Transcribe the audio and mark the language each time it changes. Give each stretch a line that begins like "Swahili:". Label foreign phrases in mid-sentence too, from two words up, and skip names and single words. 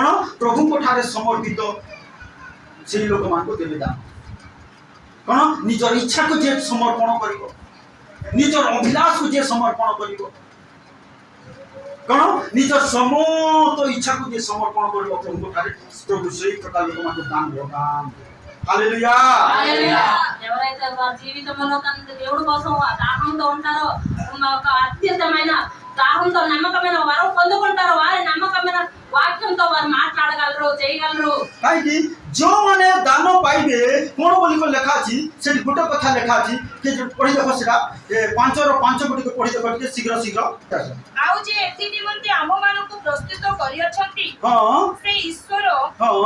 Odia: ପ୍ରଭୁଙ୍କ ଠାରେ ସମର୍ପିତ ସେହି ଲୋକମାନଙ୍କୁ ଦେବେ ଦାନ। କଣ? ନିଜର ଇଚ୍ଛାକୁ ଯିଏ ସମର୍ପଣ କରିବ, ନିଜର ଅଭିଳାଷକୁ ଯିଏ ସମର୍ପଣ କରିବ, କଣ? ନିଜ ସମସ୍ତ ଇଚ୍ଛାକୁ ଯିଏ ସମର୍ପଣ କରିବ ପ୍ରଭୁଙ୍କ ଠାରେ, ପ୍ରଭୁ ସେହି ପ୍ରକାର ଲୋକମାନଙ୍କୁ ଦାନ ବରଦାନ।
Telugu: హల్లెలూయా హల్లెలూయా ఎవరైతే వారి జీవితంలో తన దేవుడి కోసం దాహంతో ఉంటారో ఒక అత్యంతమైన దాహంతో నమ్మకమైన వరం పొందుకుంటారో వారి నమ్మకమైన వాక్యంతో వారు మాట్లాడగలరు చేయగలరు
Odia: କାହିଁକି ଯେଉଁମାନେ ଦାନ ପାଇବେ କଣ ବୋଲି ଲେଖା ଅଛି ସେଠି ଗୋଟେ କଥା ଲେଖା ଅଛି କି ପଢି ଦେଖ ସେଟା 5ର 5 ଗୁଡିକ ପଢି ଦେଖ ଟିକେ ଶୀଘ୍ର ଶୀଘ୍ର ଆଉ ଯେ ଏଥି ନିମନ୍ତେ ଆମ୍ଭମାନଙ୍କୁ ପ୍ରସ୍ତୁତ କରିଅଛନ୍ତି ହଁ ସେ ଈଶ୍ୱର ହଁ